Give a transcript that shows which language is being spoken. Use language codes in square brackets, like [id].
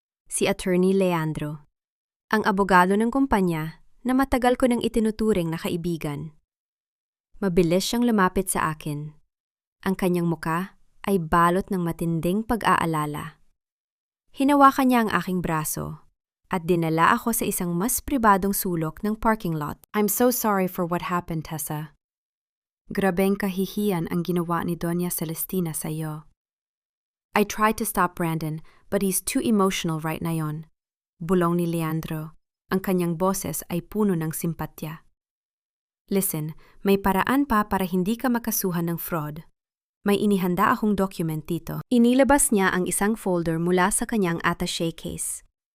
[tl] Si Attorney Leandro, ang abogado ng kumpanya na matagal ko nang itinuturing na kaibigan. Mabilis siyang lumapit sa akin. Ang kanyang muka ay balot ng matinding pag-aalala. Hinawakan niya ang aking braso at dinala ako sa isang mas pribadong sulok ng parking lot. [en] I'm so sorry for what happened, Tessa. [tl] Grabeng kahihiyan ang ginawa ni Doña Celestina sa iyo. [en] I tried to stop Brandon, but he's too emotional right [tl] ngayon. Bulong ni Leandro. Ang kanyang boses ay puno ng simpatya. [en] Listen, [tl] may paraan pa para hindi ka makasuhan ng fraud. May inihanda akong document dito. Inilabas niya ang isang folder mula sa kanyang attaché case.